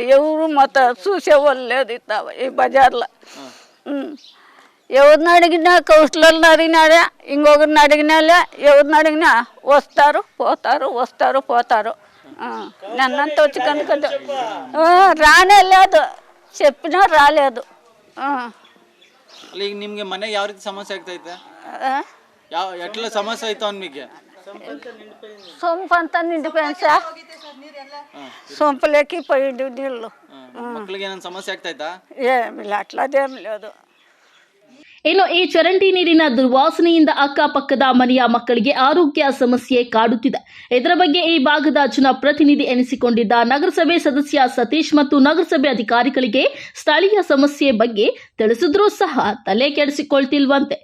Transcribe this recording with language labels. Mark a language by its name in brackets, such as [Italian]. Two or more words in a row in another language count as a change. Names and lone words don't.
[Telugu] ఎవరు మొత్తం చూసేవాళ్ళు లేదు ఈ బజార్లో. ఎవరిని అడిగినా కౌన్సిలర్ని అడిగినాడే, ఇంకొకరిని అడిగినాలే, ఎవరిని అడిగినా వస్తారు పోతారు. నన్నంతా వచ్చి కనుక రానే లేదు, చెప్పినా రాలేదు. [Kannada] ನಿಮ್ಗೆ ಮನೆ ಯಾವ ರೀತಿ ಸಮಸ್ಯೆ ಆಗ್ತೈತೆ? [Telugu] ఎట్లా సమస్య అవుతాను మీకు? సొంపు అంతా నిండిపోయింది సార్. సొంపులోకి పోయింది నీళ్ళు. [Kannada] ಮಕ್ಕಳಿಗೆ ಏನಾದ್ರು ಸಮಸ್ಯೆ ಆಗ್ತೈತಾ? [Telugu] ఏమి అట్లాదేం లేదు. [Kannada] ಇನ್ನು ಈ ಚರಂಡಿ ನೀರಿನ ದುರ್ವಾಸನೆಯಿಂದ ಅಕ್ಕಪಕ್ಕದ ಮನೆಯ ಮಕ್ಕಳಿಗೆ ಆರೋಗ್ಯ ಸಮಸ್ಯೆ ಕಾಡುತ್ತಿದೆ. ಇದರ ಬಗ್ಗೆ ಈ ಭಾಗದ ಜನಪ್ರತಿನಿಧಿ ಎನಿಸಿಕೊಂಡಿದ್ದ ನಗರಸಭೆ ಸದಸ್ಯ ಸತೀಶ್ ಮತ್ತು ನಗರಸಭೆ ಅಧಿಕಾರಿಗಳಿಗೆ ಸ್ಥಳೀಯ ಸಮಸ್ಯೆ ಬಗ್ಗೆ ತಿಳಿಸಿದ್ರೂ ಸಹ ತಲೆ ಕೆಡಿಸಿಕೊಳ್ತಿಲ್ವಂತೆ.